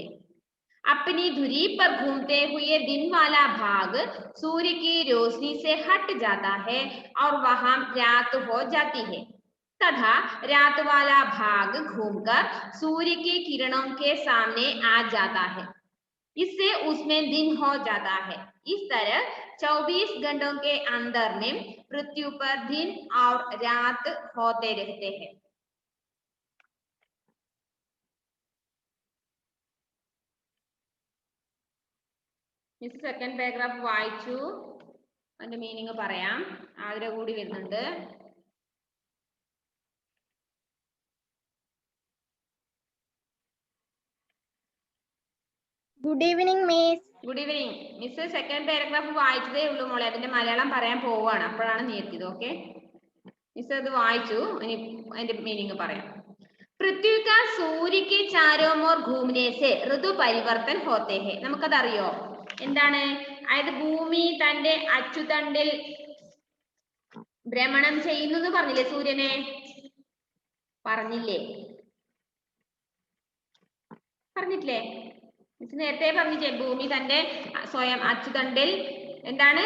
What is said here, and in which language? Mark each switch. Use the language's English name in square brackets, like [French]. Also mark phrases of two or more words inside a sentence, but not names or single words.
[Hindi] अपनी धुरी पर घूमते हुए दिन वाला भाग सूर्य की रोशनी से हट जाता है और वहां रात हो जाती है, तथा रात वाला भाग घूमकर सूर्य की किरणों के सामने आ जाता है. इससे उसमें दिन हो जाता है. इस तरह 24 घंटों के अंदर में पृथ्वी पर दिन और रात होते रहते हैं. [English] Miss second paragraph [Malayalam] വായിച്ചു, അതിന്റെ മീനിങ് പറയാം. ആഗ്രഹം കൂടി വരുന്നുണ്ട്. [English] good evening Miss. good evening. Miss second paragraph [Malayalam] വായിച്ചതേ ഉള്ളൂ മോളെ, അതിന്റെ മലയാളം പറയാൻ പോവാണ്, അപ്പോഴാണ് നീ എത്തിയത്. ഓക്കെ, മിസ് അത് വായിച്ചു, ഇനി അതിന്റെ മീനിങ് പറയാം. [Hindi] पृथ्वी का सूर्य के चारों ओर घूमने से ऋतु परिवर्तन होते हैं. [Malayalam] നമുക്കതറിയോ എന്താണ്? അതായത് ഭൂമി തന്റെ അച്ചുതണ്ടിൽ ഭ്രമണം ചെയ്യുന്നു എന്ന് പറഞ്ഞില്ലേ? സൂര്യനെ പറഞ്ഞില്ലേ? പറഞ്ഞിട്ടില്ലേ? നേരത്തെ പറഞ്ഞില്ലേ? ഭൂമി തന്റെ സ്വയം അച്ചുതണ്ടിൽ എന്താണ്?